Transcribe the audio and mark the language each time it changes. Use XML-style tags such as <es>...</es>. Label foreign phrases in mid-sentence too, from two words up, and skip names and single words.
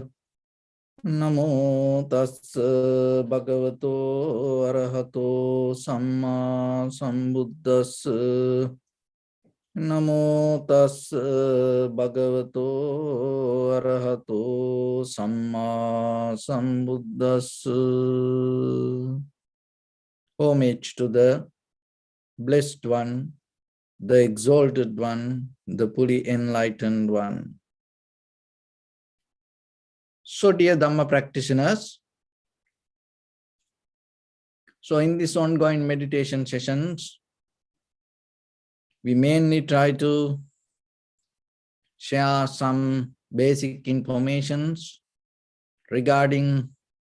<pi>Namo tassa bhagavato arahato samma sambuddhassa. Namo tassa bhagavato arahato samma sambuddhassa.</pi> <en>Homage to the Blessed One, the Exalted One, the fully enlightened One. So dear Dhamma practitioners, so in this ongoing meditation sessions, we mainly try to share some basic informations regarding</en>